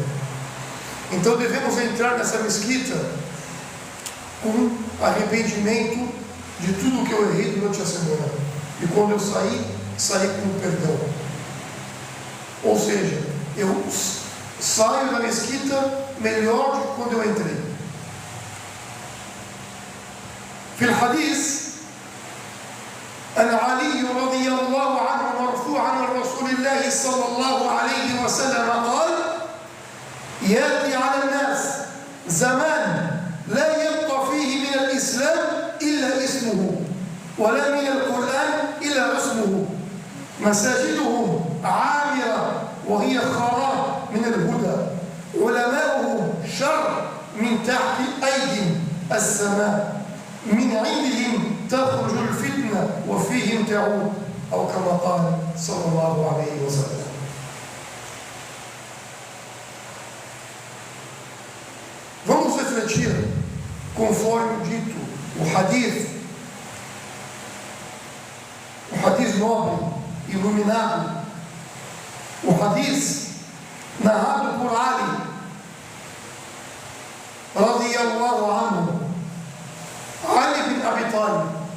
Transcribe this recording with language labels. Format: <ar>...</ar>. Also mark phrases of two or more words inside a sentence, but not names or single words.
<pt>Então devemos entrar nessa mesquita com arrependimento de tudo que eu errei durante a semana, e quando eu saí com perdão. Ou seja, eu saio da mesquita melhor do que quando eu entrei.</pt> <ar>في الحديث عن علي رضي الله عنه مرفوعا عن رسول الله صلى الله عليه وسلم قال: يأتي على الناس زمان لا يبقى فيه من الإسلام إلا اسمه ولا من القرآن إلا اسمه مساجدهم عامرة وهي خراب من الهدى علماؤهم شر من تحت أيدي السماء من عندهم تخرج الفتنة وفيهم تعود أو كما قال صلى الله عليه وسلم.</ar> <pt>Vamos refletir conforme dito o hadith nobre, iluminado, o hadith narrado por Ali</pt> <ar>رضي الله عنه,</ar> <pt>Ali bin Abi Talib.</pt>